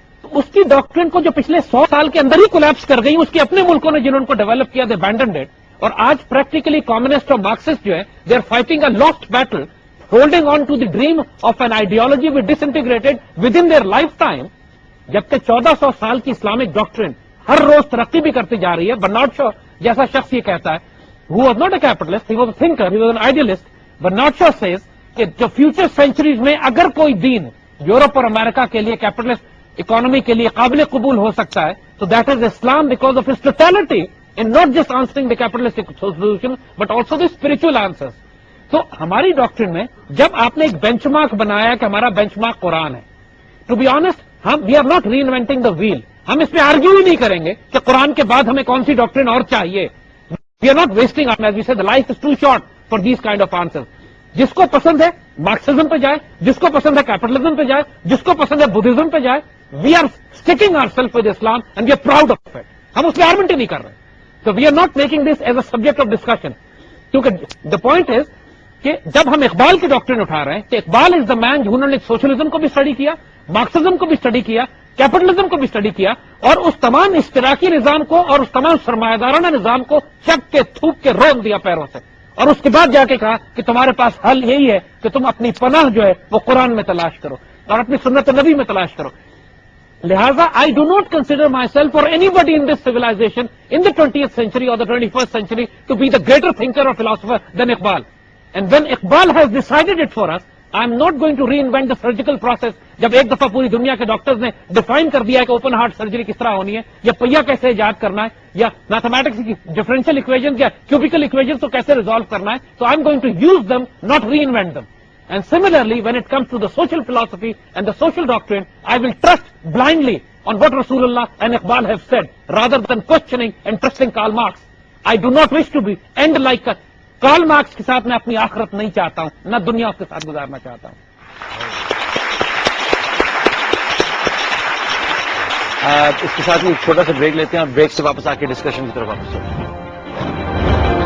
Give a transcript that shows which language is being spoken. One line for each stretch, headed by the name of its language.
Urdu: تو اس کی ڈاکٹرن کو جو پچھلے 100 سال کے اندر ہی کولیپس کر گئی, اس کے اپنے ملکوں نے جنہوں کو ڈیولپ کیا,
English: they abandoned it.
Urdu: اور آج پریکٹیکلی کمیونسٹ اور مارکسسٹ جو ہے,
English: They are fighting a lost battle, holding on to the dream of an ideology which disintegrated within their lifetime.
Urdu: جبکہ 1400 سال کی اسلامک ڈاکٹرن ہر روز ترقی بھی کرتی جا رہی ہے. برنارڈ شو جیسا شخص یہ کہتا ہے,
English: who was not a capitalist, he was a thinker, he was an idealist. Bernard Shaw says
Urdu: کہ جو فیوچر سینچریز میں اگر کوئی دین یورپ اور امریکہ کے لیے کیپٹلسٹ اکانومی کے لیے قابل قبول ہو سکتا ہے تو
English: That is Islam, because of its totality in not just answering the capitalistic solution, but also the spiritual answers.
Urdu: تو ہماری ڈاکٹرن میں جب آپ نے ایک بینچ مارک بنایا کہ ہمارا بینچ مارک قرآن ہے،
English: To be honest we are not reinventing the wheel.
Urdu: ہم اس پہ آرگیو ہی نہیں کریں گے کہ قرآن کے بعد ہمیں کون سی ڈاکٹرن اور چاہیے.
English: We are not wasting as we said, life is too short for these kind of answer.
Urdu: جس کو پسند ہے مارکسزم پہ جائے, جس کو پسند ہے کیپٹلزم پہ جائے, جس کو پسند ہے بدھزم پہ جائے.
English: We are staking our self with Islam and we are proud of it.
Urdu: ہم اس پہ آرگومنٹ ہی نہیں کر رہے. تو
English: We are not making this as a subject of discussion.
Urdu: کیونکہ
English: the point is
Urdu: کہ جب ہم اقبال کی ڈاکٹرن اٹھا رہے ہیں تو اقبال از دا مین جنہوں نے سوشلزم کو بھی اسٹڈی کیا, مارکسزم کو بھی اسٹڈی کیا, کیپٹلزم کو بھی اسٹڈی کیا, اور اس تمام اشتراکی نظام کو اور اس تمام سرمایہ دارانہ نظام کو چک کے تھوک کے روک دیا پیروں سے, اور اس کے بعد جا کے کہا کہ تمہارے پاس حل یہی ہے کہ تم اپنی پناہ جو ہے وہ قرآن میں تلاش کرو اور اپنی سنت نبی میں تلاش کرو. لہذا
English: I do not consider myself or anybody in this civilization in the 20th century or the 21st century to be the greater thinker or philosopher than Iqbal. And when Iqbal has decided it for us, I am not going to reinvent the surgical process.
Urdu: جب ایک دفعہ پوری دنیا کے doctors نے define کر دیا ہے کہ اوپن ہارٹ سرجری کس طرح ہونی ہے, یا پہیا کیسے ایجاد کرنا ہے, یا میتھمیٹکس کی ڈفرینشیل اکویشن یا کیوبیکل اکویشن کو کیسے ریزالو کرنا ہے, تو
English: I am going to use them not reinvent them. And similarly, when it comes to the social philosophy and the social doctrine, I will trust blindly on what Rasulullah and Iqbal have said, rather than questioning and trusting Karl Marx. I do not wish to be end like Karl Marx
Urdu: کے ساتھ میں اپنی آخرت نہیں چاہتا ہوں, نہ دنیا اس کے ساتھ گزارنا چاہتا ہوں. اس کے ساتھ ہی ایک چھوٹا سا بریک لیتے ہیں اور بریک سے واپس آ کے ڈسکشن کی طرف واپس چلتے ہیں.